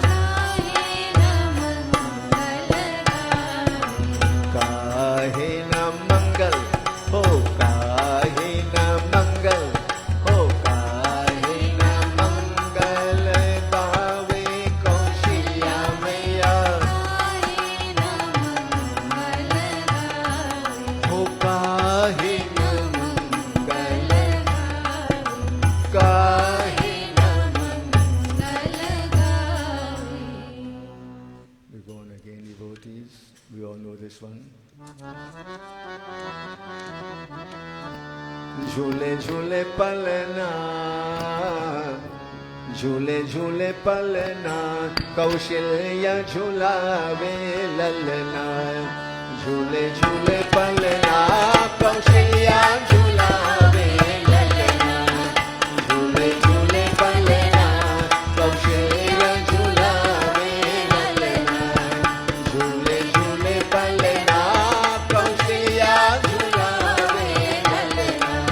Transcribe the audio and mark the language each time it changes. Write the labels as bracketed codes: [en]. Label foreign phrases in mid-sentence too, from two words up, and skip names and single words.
[hi] काहे न मंगल हो काहे न मंगल हो काहे न मंगल पावे कौशल्या मैया हो काहे न मंगल काहे न [en] We're going again, devotees. We all know this one. [hi] झूले झूले पलना झूले झूले पलना कौशल्या झूलावे ललना झूले झूले पलना कौशल्या झूलावे ललना झूले झूले पलना कौशल्या झूलावे ललना झूले झूले पलना कौशल्या झूलावे ललना